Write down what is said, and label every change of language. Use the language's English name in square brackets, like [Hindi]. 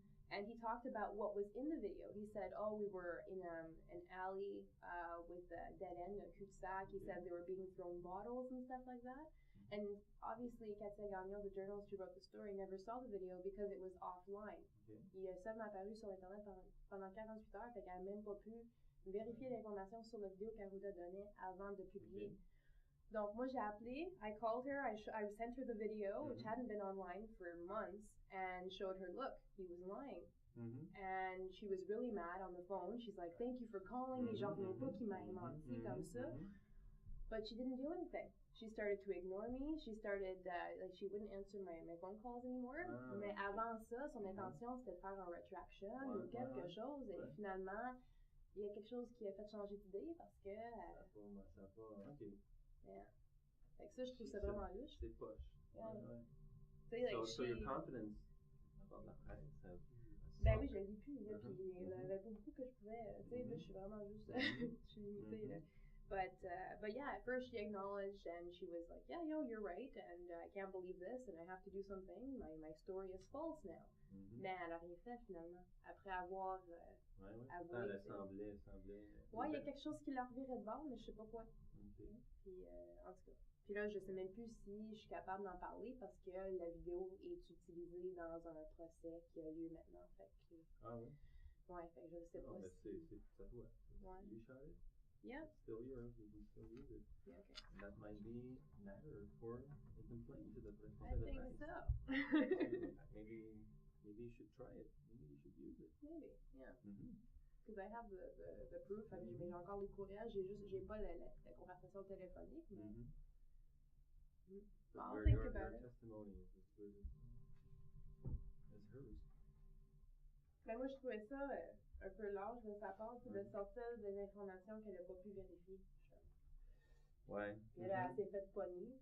[English] And he talked about what was in the video. He said, oh, we were in an alley with a dead end, a cul-de-sac. He said they were being thrown bottles and stuff like that. And obviously, Katia Gagnon, the journalist who wrote the story, never saw the video because it was offline. [French] Il a seulement apparu sur Internet pendant 48 heures, fait qu'elle n'a même pas pu vérifier l'information sur la vidéo qu'Arruda donnait avant de publier. Donc, moi, j'ai appelé, [English] I called her, I sent her the video, which hadn't been online for months, and showed her, look, he was lying. And she was really mad on the phone. She's like, thank you for calling me, [French] j'en reviens pas qu'il m'a menti comme ça. [English] But she didn't do anything. She started to ignore me. She started, she wouldn't answer my phone calls anymore. [French] Mais avant ça, son intention, c'était de faire un retraction ou quelque chose, et finalement, il y a quelque chose qui a fait changer d'idée parce que... ça a pas, ok. [English] Yeah. [French] Fait que ça, je trouve ça vraiment louche. C'est poche. [English] Yeah. So your confidence about la presse have... [French] Ben oui, je l'ai plus, là, puis il y avait pas beaucoup que je pouvais, tu sais, là, je suis vraiment juste, je suis limitée, là. [English] But yeah, at first she acknowledged, and she was like, yeah, you're right, and I can't believe this, and I have to do something, my story is false now. [French] Mais elle a rien fait, finalement, après avoir avoué. Elle semblait... Ouais, il y a quelque chose qui l'a reviré de bord, mais je sais pas quoi. Puis, en tout cas. Puis là, je sais même plus si je suis capable d'en parler parce que la vidéo est utilisée dans un procès qui a lieu maintenant. Fait que... Ah oui? Ouais, fait que je sais pas si... C'est à toi. Ouais. [English] You shot it? Yeah. It's still yours. You can still use it. Yeah, okay. And that might be matter for a complaint to the I think so. Maybe maybe you should try it. Maybe you should use it. Maybe, yeah. Mm-hmm. Because I have the proof. [French] J'ai encore les courriels. J'ai pas la conversation téléphonique. Mais... Mm-hmm. [English] I'll think about it. Your testimony is as good as hers. [French] Ben moi, je trouvais ça un peu large de sa part, de sortir des informations qu'elle n'a pas pu vérifier. Ouais. Mais là, elle s'est fait pogner.